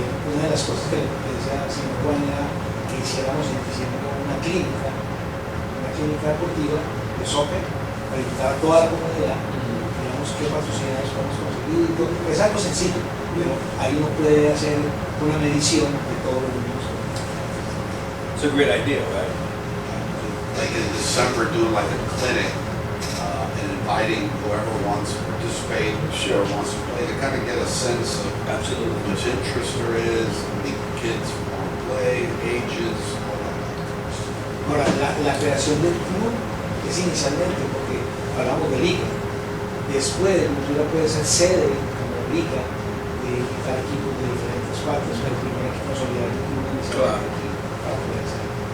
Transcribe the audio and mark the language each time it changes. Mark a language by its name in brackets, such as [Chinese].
[Spanish] Una de las cosas que decía el señor Juan era que hiciéramos en diciembre una clínica deportiva de soccer para invitar a toda la comunidad, digamos qué patrocinadores podemos conseguir. Es algo sencillo, pero ahí uno puede hacer una medición de todos los niños. [English] It's a great idea, right? Like in December, doing like a clinic and inviting whoever wants to participate, or wants to play, to kind of get a sense of Absolutely. how much interest there is, how many kids want to play, ages, all that. [Spanish] Ahora, la creación del club es inicialmente porque hablamos de liga. Después, Cultura puede ser sede como liga de invitar equipos de diferentes partes, pero el primer equipo solidario del club inicialmente aquí para poder ser.